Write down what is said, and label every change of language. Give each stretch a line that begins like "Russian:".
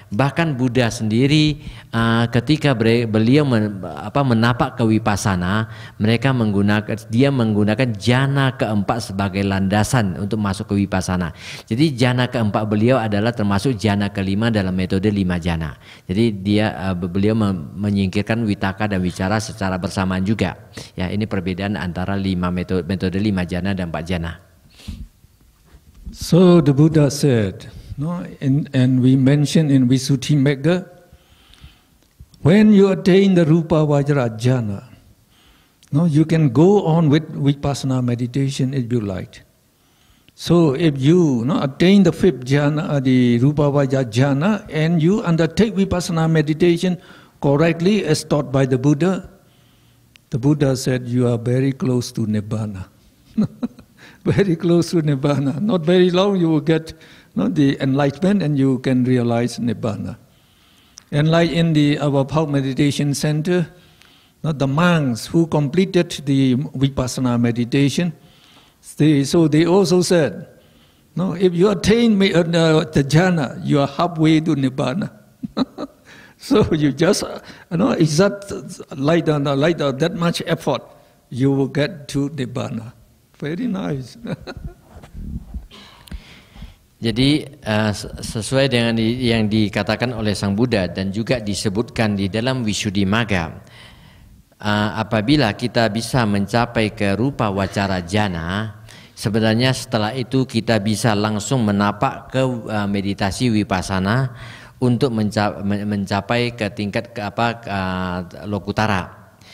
Indonesian: Bahkan Buddha sendiri ketika beliau menapak ke Vipassana, dia menggunakan jana keempat sebagai landasan untuk masuk ke Vipassana. Jadi jana keempat beliau adalah termasuk jana kelima dalam metode 5 jana. Jadi beliau menyingkirkan vitaka dan wicara secara bersamaan juga. Ya, ini perbedaan antara metode 5 jana dan 4 jana.
English: So the Buddha said, no, and we mentioned in Visuddhimagga, when you attain the Rupa Vajra jhana, no, you can go on with Vipassana meditation if you like. So if you attain the 5th jhana, the Rupa Vajra jhana, and you undertake Vipassana meditation correctly as taught by the Buddha said you are very close to Nibbana. Very close to Nibbana. Not very long you will get the enlightenment and you can realize Nibbana. And like in our Pauk Meditation Center, the monks who completed the Vipassana meditation, they also said, if you attain the jhana, you are halfway to Nibbana. So you just, exact like that much effort, you will get to Nibbana. Very nice.
Indonesian: Jadi sesuai dengan yang dikatakan oleh Sang Buddha dan juga disebutkan di dalam Visuddhimagga, apabila kita bisa mencapai ke rupa wacara jhana, sebenarnya setelah itu kita bisa langsung menapak ke meditasi vipassana untuk mencapai ke tingkat lokutara.